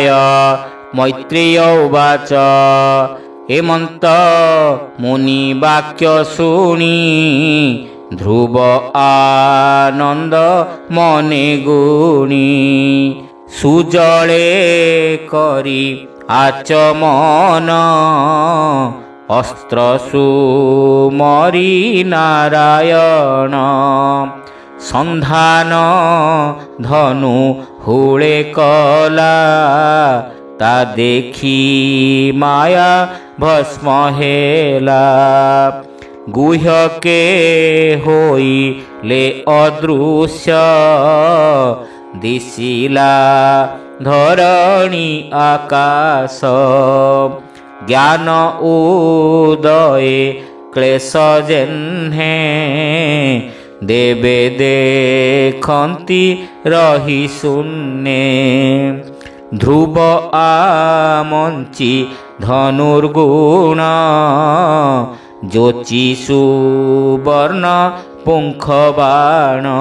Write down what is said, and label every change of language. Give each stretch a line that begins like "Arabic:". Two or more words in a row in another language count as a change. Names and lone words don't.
Sanskrit: मैत्रेय उवाच।
Odia: ହେମନ୍ତ ମୁନି ବାକ୍ୟ ଶୁଣି ଧ୍ରୁବ ଆନନ୍ଦ ମନେ ଗୁଣି ସୁଜଳେ କରି ଆଚମନ ଅସ୍ତ୍ର ସୁମରି ନାରାୟଣ ସନ୍ଧାନ ଧନୁ ହୁଳେ କଳା ତା ଦେଖି ମାୟା ଭସ୍ମ ହେଲା ଗୁହ୍ୟକେ ହୋଇଲେ ଅଦୃଶ୍ୟ ଦିଶିଲା ଧରଣୀ ଆକାଶ ଜ୍ଞାନ ଉଦୟେ କ୍ଳେଶ ଜେହ୍ନେ ଦେବେ ଦେଖନ୍ତି ରହି ଶୂନ୍ୟେ ଧ୍ରୁବ ଆମଞ୍ଚି ଧନୁର୍ଗୁଣ ଯୋଚି ସୁବର୍ଣ୍ଣ ପୁଙ୍ଖ ବାଣ